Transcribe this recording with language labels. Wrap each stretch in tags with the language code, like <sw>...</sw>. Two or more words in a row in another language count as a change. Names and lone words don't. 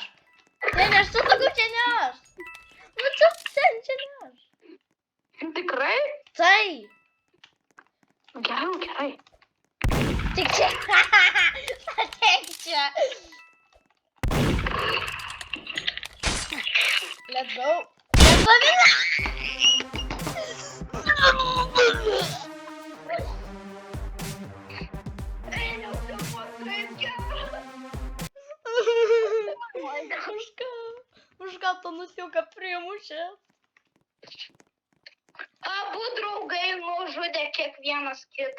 <lt>Čia ne aš, tu sakau, čia ne aš. Nu, čia ne aš. Tikrai? Tai. Gerai. Tik čia. Tik čia.</lt> <en>Let's go. Let's go.</en> <lt>Už ką to nusiauką primušė? Abu draugai nužudė kiekvienas kito.</lt>